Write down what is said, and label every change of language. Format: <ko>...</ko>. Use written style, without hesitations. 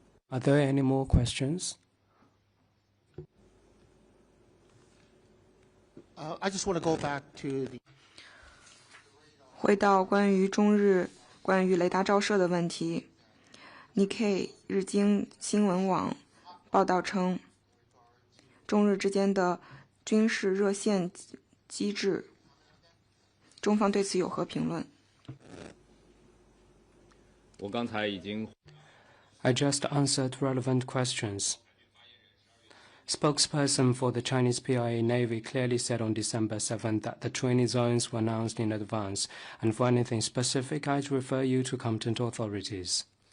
<en>Are there any more questions? I just want to go back to the</en> <zh>回到关于中日关于雷达照射的问题，Nikkei 日经新闻网报道称，中日之间的军事热线机制，中方对此有何评论？我刚才已经</zh> <en>I just answered relevant questions. Spokesperson for the Chinese PIA Navy clearly said on December 7th that the training zones were announced in advance, and for anything specific, I'd refer you to competent authorities.</en>